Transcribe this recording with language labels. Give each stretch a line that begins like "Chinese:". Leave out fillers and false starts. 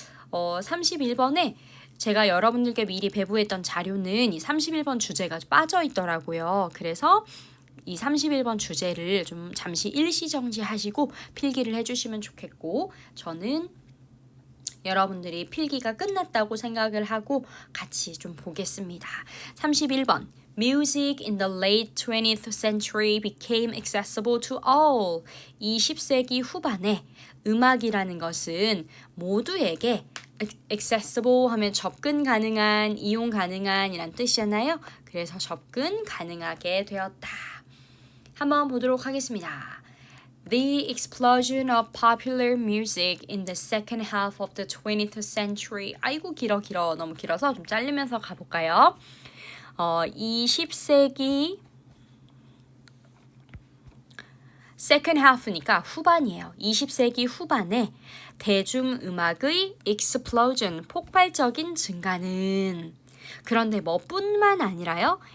Korean: 31번에 제가 여러분들께 미리 배부했던 자료는 이 31번 주제가 빠져 있더라고요. 그래서 이 31번 주제를 좀 잠시 일시정지하시고 필기를 해주시면 좋겠고 저는 여러분들이 필기가 끝났다고 생각을 하고 같이 좀 보겠습니다.
English: 31번 Music in the late 20th century became accessible to all.
Korean: 20세기 후반에 음악이라는 것은 모두에게 accessible 하면 접근 가능한, 이용 가능한 이란 뜻이잖아요. 그래서 접근 가능하게 되었다. 한번 보도록 하겠습니다.
English: The explosion of popular music in the second half of the 20th century.
Korean: 아이고 길어 너무 길어서 좀 자르면서 가볼까요? 20세기
English: second half
Korean: 니까 후반이에요. 20세기 후반에 대중음악의 explosion, 폭발적인 증가는 그런데 뭐뿐만 아니라요.